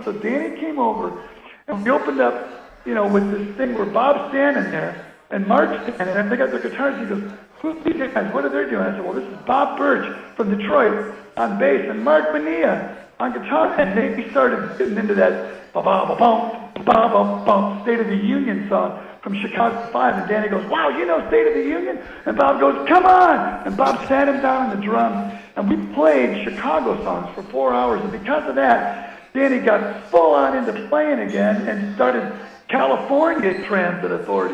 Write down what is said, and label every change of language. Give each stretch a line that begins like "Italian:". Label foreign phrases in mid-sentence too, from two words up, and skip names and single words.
English: So Danny came over, and we opened up, you know, with this thing where Bob's standing there, and Mark's standing there, and they got their guitars. He goes, "Who's these guys? What are they doing?" I said, "Well, this is Bob Birch from Detroit on bass, and Mark Bonilla on guitar." And they started getting into that ba-ba-ba-bum, ba-ba-bum, State of the Union song from Chicago 5. And Danny goes, "Wow, you know State of the Union?" And Bob goes, "Come on!" And Bob sat him down on the drums, and we played Chicago songs for 4 hours. And because of that, Danny got full on into playing again and started California Transit Authority.